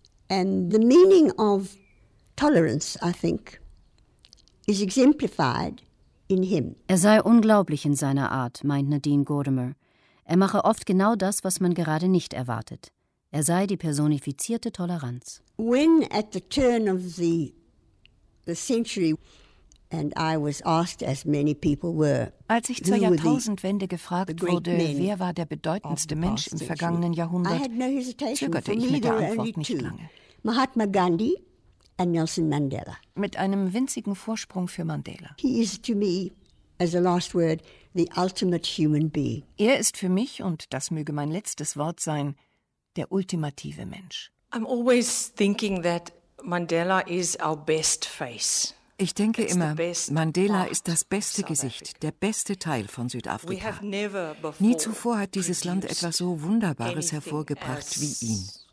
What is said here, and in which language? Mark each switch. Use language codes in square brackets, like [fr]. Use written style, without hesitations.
[en] And the meaning of tolerance, I think, is exemplified in him. [de] Er sei unglaublich in seiner Art, meint Nadine Gordimer. Er mache oft genau das, was man gerade nicht erwartet. Er sei die personifizierte Toleranz. [en] When at the turn of the century, and I was asked, as many people were, [de] als ich zur Jahrtausendwende gefragt wurde, wer war der bedeutendste Mensch im vergangenen Jahrhundert, zögerte ich mit der Antwort nicht lange. [en] Mahatma Gandhi and Nelson Mandela. [de] Mit einem winzigen Vorsprung für Mandela. [en] He is to me, as a last word, the ultimate human being. [de] Er ist für mich, und das möge mein letztes Wort sein, der ultimative Mensch. [en] I'm always thinking that Mandela is our best face. [de] Ich denke immer, Mandela ist das beste Gesicht, der beste Teil von Südafrika. Nie zuvor hat dieses Land etwas so Wunderbares hervorgebracht wie ihn.